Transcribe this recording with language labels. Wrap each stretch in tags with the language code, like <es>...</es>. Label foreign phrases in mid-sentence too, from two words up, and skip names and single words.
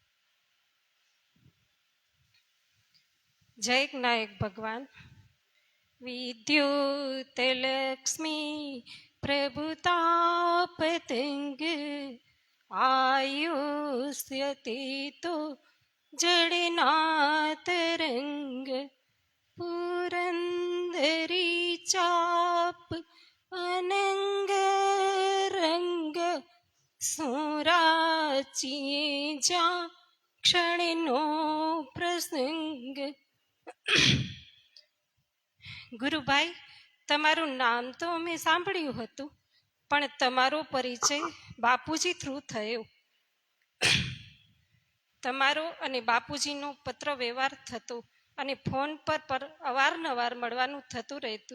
<gu>જય નાયક ભગવાન. વિદ્યુતલક્ષ્મી પ્રભુતાપતંગ આયુષ્યતે તો જડના તરંગ પુરંદરી ચાપ અનંગ રંગ સોરાચિએ જા ક્ષણનો પ્રસંગ. ગુરુભાઈ, તમારું નામ તો અમે સાંભળ્યું હતું, પણ તમારો પરિચય બાપુજી થ્રુ થયો. તમારો અને બાપુજીનો પત્ર વ્યવહાર થતો અને ફોન પર અવારનવાર મળવાનું થતું રહેતું.</gu>